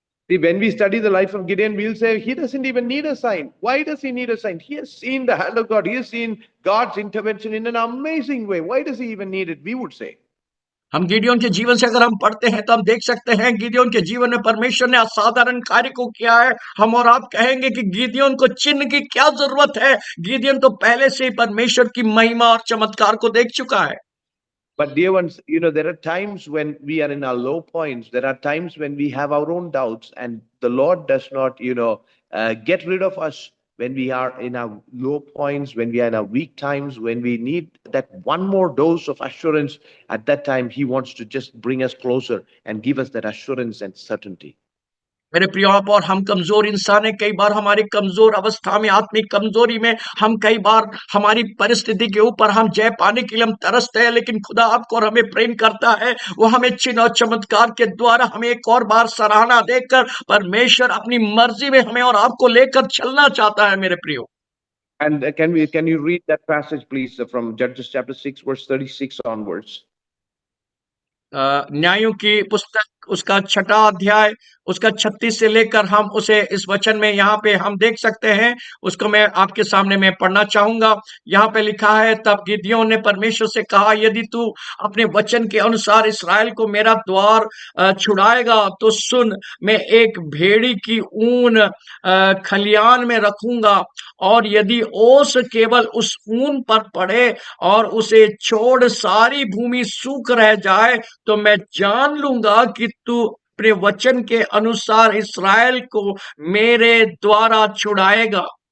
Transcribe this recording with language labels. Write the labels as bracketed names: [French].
[English] See, when we study the life of Gideon, we'll say he doesn't even need a sign. Why does he need a sign? He has seen the hand of God. He has seen God's intervention in an amazing way. Why does he even need it? We would say. [Hindi] हम गिदयोन के जीवन से अगर हम पढ़ते हैं तो हम देख सकते हैं गिदयोन के जीवन में परमेश्वर ने असाधारण कार्य को किया है। हम और आप कहेंगे कि गिदयोन को चिन्ह की क्या जरूरत है, गिदयोन तो पहले से ही परमेश्वर की महिमा और चमत्कार को देख चुका है। [English] But dear ones, there are times when we are in our low points. There are times when we have our own doubts, and the Lord does not, get rid of us when we are in our low points, when we are in our weak times, when we need that one more dose of assurance. At that time, He wants to just bring us closer and give us that assurance and certainty. [Hindi] मेरे प्रियो आप और हम कमजोर इंसान हैं। कई बार हमारी कमजोर अवस्था में, आत्मिक कमजोरी में, हम कई बार हमारी परिस्थिति के ऊपर हम जय पाने के लिए हम तरसते हैं, लेकिन खुदा आपको और हमें प्रेम करता है। वो हमें चिन्ह और चमत्कार के द्वारा हमें एक और बार सराहना देकर परमेश्वर अपनी मर्जी में हमें और आपको लेकर चलना चाहता है मेरे प्रियो। [English] And can you read that passage, please, from Judges chapter 6, verse 36 onwards? [Hindi] न्यायों की पुस्तक उसका 6वां अध्याय उसका 36 से लेकर हम उसे इस वचन में यहाँ पे हम देख सकते हैं। उसको मैं आपके सामने में पढ़ना चाहूंगा। यहाँ पे लिखा है, तब गिदयोन ने परमेश्वर से कहा, यदि तू अपने वचन के अनुसार इसराइल को मेरा द्वार छुड़ाएगा तो सुन, मैं एक भेड़ी की ऊन खलियान में रखूंगा, और यदि ओस केवल उस ऊन पर पड़े और उसे छोड़ सारी भूमि सूख रह जाए, तो मैं जान लूंगा कि तू अपने वचन के अनुसार इसराइल को मेरे द्वारा छुड़ाएगा।